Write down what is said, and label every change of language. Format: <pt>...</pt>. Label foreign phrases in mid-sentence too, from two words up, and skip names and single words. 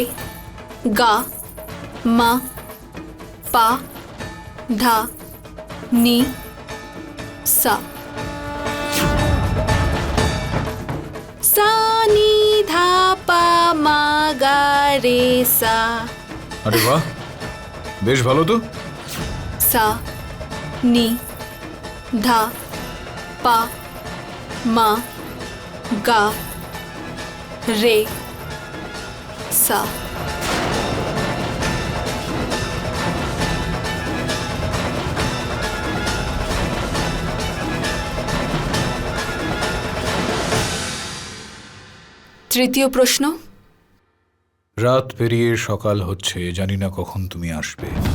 <bn>गा मा पा धा नी सा। सा नी धा पा मा गा रे सा। আরে বাহ, বেশ ভালো তো। सा नी धा पा मा गा रे सा। তৃতীয় প্রশ্ন। রাত পেরিয়ে সকাল হচ্ছে, জানি না কখন তুমি আসবে।</bn>